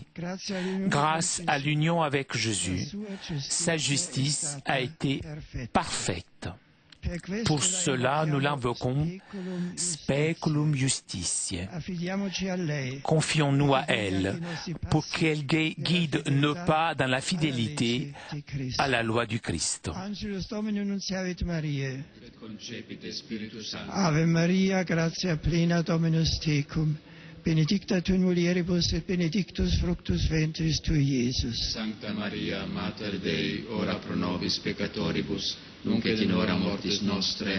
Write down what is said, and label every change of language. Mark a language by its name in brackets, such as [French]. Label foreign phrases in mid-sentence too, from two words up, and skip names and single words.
[French] Grâce à l'union avec Jésus, sa justice a été parfaite. Pour cela, nous l'invoquons [Latin] Speculum Justitiae. [French] Confions-nous à elle pour qu'elle guide nos pas dans la fidélité à la loi du Christ. [Latin] Ave Maria, gratia plena Dominus tecum, benedicta tu in mulieribus et benedictus fructus ventris tui, Iesus. Sancta Maria, Mater Dei, ora pro nobis peccatoribus, nunc et in hora mortis nostre.